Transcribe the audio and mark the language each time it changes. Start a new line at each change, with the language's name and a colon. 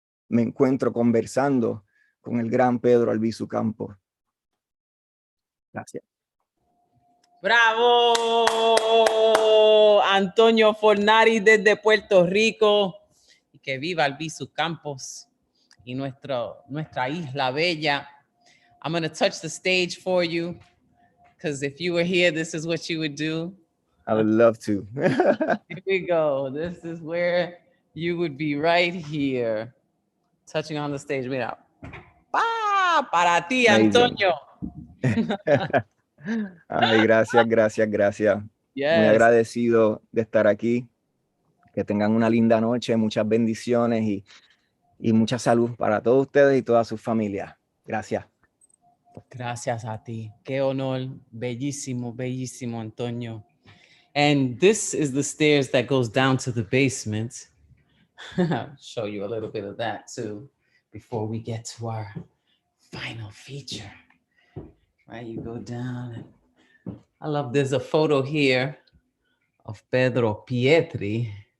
Spanish: me encuentro conversando con el gran Pedro Albizu Campos. Gracias. ¡Bravo! Antonio Fornaris desde Puerto Rico. Y que viva Albizu Campos y nuestra isla bella.
English: I'm going to touch the stage for you, because if you were here, this is what you would do. I would love to. Here we go. This is where you would be, right here, touching on the stage.
Spanish: Mira. Para ti,
English: Amazing. Antonio.
Spanish: Ay, gracias, gracias, gracias. Yes. Muy agradecido de estar aquí. Que tengan una linda noche, muchas bendiciones y mucha salud para todos ustedes y todas sus familias. Gracias. Gracias a ti. Qué honor. Bellísimo, bellísimo, Antonio.
English: And this is the stairs that goes down to the basement. I'll show you a little bit of that too before we get to our final feature. Right, you go down. I love, there's a photo here of Pedro Pietri.